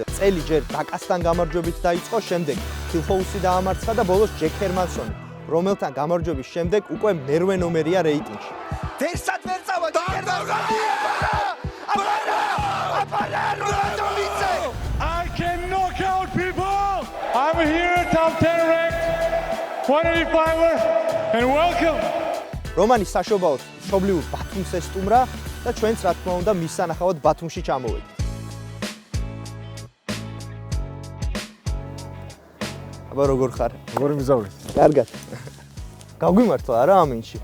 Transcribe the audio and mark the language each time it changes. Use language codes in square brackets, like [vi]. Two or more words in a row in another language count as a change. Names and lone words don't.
[ka] წელი ჯერ დაკასთან გამარჯვებით დაიწყო, შემდეგ ფილჰოუსი დაამარცხა და ბოლოს ჯეკ ჰერმანსონი, რომელთან გამარჯვების შემდეგ უკვე მერვე ნომერია რეიტინგში. ვერსად ვერ წავა ჯეკ ჰერმანსონი! [en] I can knock out people! I'm here at top 10 ranked 185er and welcome! [ka] რომანის საშობაოდ მშობლიურ ბათუმს ესტუმრა და ჩვენც რა თქმა უნდა მის სანახავად ბათუმში ჩამოვედით. აბა როგორ ხარ? როგორ მიზავრით? კარგად. გაგვიმართლა არა ამინში?